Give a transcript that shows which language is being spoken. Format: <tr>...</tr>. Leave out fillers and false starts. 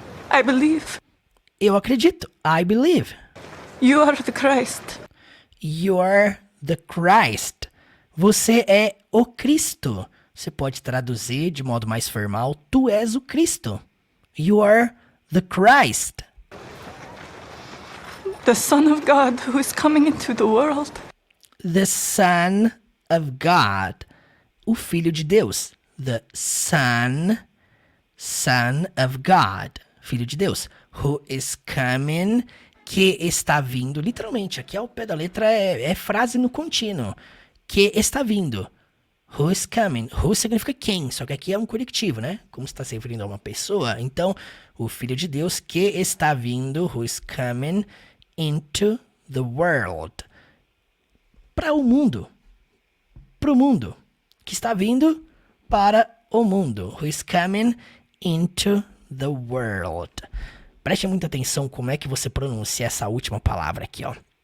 <en>I believe.</en> <pt>Eu acredito.</pt> <en>I believe. You are the Christ. You're the Christ.</en> <pt>Você é o Cristo. Você pode traduzir de modo mais formal, tu és o Cristo.</pt> <en>You are the Christ. The Son of God who is coming into the world. The Son of God.</en> <pt>O Filho de Deus.</pt> <en>The Son of God.</en> <pt>Filho de Deus.</pt> <en>Who is coming</en> <pt>que está vindo, literalmente, aqui ao pé da letra é frase no contínuo. Que está vindo.</pt> <en>Who is coming?</en> <pt>Who significa quem, só que aqui é um coletivo, né? Como está se referindo a uma pessoa. Então, o Filho de Deus que está vindo,</pt> <en>who is coming into the world.</en> <pt>Para o mundo. Para o mundo. Que está vindo para o mundo.</pt> <en>Who is coming into the world.</en> <pt>Preste muita atenção como é que você pronuncia essa última palavra aqui, ó.</pt>